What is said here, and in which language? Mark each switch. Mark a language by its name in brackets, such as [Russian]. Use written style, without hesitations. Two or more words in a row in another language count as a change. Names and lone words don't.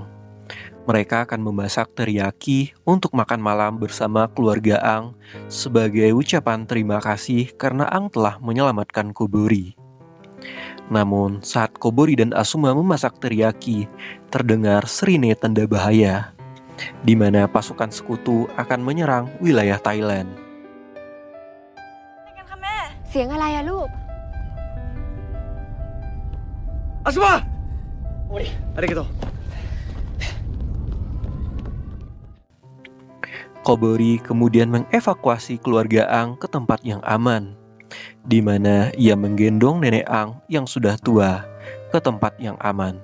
[Indonesian] Mereka akan memasak teriyaki untuk makan malam bersama keluarga Ang sebagai ucapan terima kasih karena Ang telah menyelamatkan Kobori. Namun, saat Kobori dan Asuma memasak teriyaki, terdengar sirine tanda bahaya, di mana pasukan sekutu akan menyerang wilayah Thailand. [Thai] เสียงอะไรอะลูก Asuma! Arigato. [Indonesian] Kobori kemudian mengevakuasi keluarga Ang ke tempat yang aman, di mana ia menggendong nenek Ang yang sudah tua ke tempat yang aman.